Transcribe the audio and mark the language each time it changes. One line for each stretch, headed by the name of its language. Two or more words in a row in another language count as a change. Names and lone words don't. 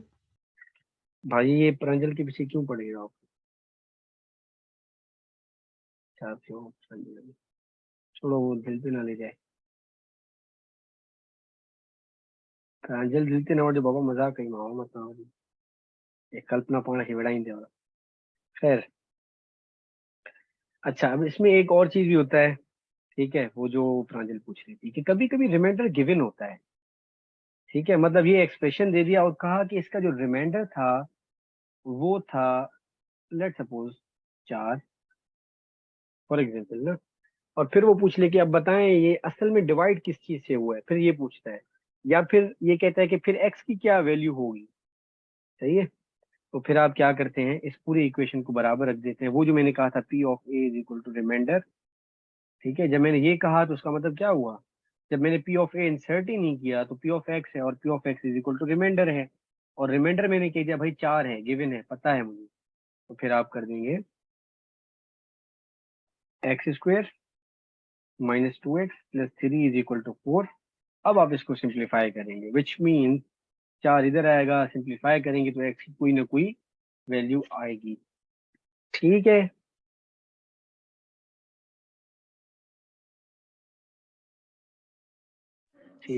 Hindi: भाई ये प्रांजल के पीछे क्यों पड़ेगा आप चाहते हो प्रांजल छोड़ो वो दिल पे ना ले जाए
Sindhi: प्रांजल दिल पे ना वठे बाबा मजाक कई मां मत ना वठी ये कल्पना पाण खे विढ़ाईंदे वाला
Hindi: खैर अच्छा अब इसमें एक और चीज भी होता है ठीक है वो जो प्रांजल पूछ रही थी कि कभी कभी रिमाइंडर गिवन होता है ठीक है मतलब ये एक्सप्रेशन दे दिया और कहा कि इसका जो रिमाइंडर था वो था
English: let suppose 4 for example
Hindi: ना और फिर वो पूछ ले कि अब बताएं ये असल में डिवाइड किस चीज से हुआ है फिर ये पूछता है या फिर ये कहता है कि फिर x की क्या वैल्यू होगी सही है तो फिर आप क्या करते हैं इस पूरी इक्वेशन को बराबर रख देते हैं वो जो मैंने कहा था
English: p of a is equal to remainder
Hindi: ठीक है जब मैंने ये कहा तो उसका मतलब क्या हुआ जब मैंने
English: p of a
Hindi: इंसर्ट ही नहीं किया तो
English: p of x
Hindi: है और
English: p of x is equal to remainder
Hindi: है और रिमाइंडर मैंने कह दिया भाई 4 है गिवन है पता है मुझे तो फिर आप कर देंगे x² -2x + 3
English: is equal to 4
Hindi: अब आप इसको सिंप्लीफाई करेंगे
English: which mean
Hindi: 4 इधर आएगा सिंप्लीफाई करेंगे तो x की कोई ना कोई वैल्यू आएगी ठीक है ठीक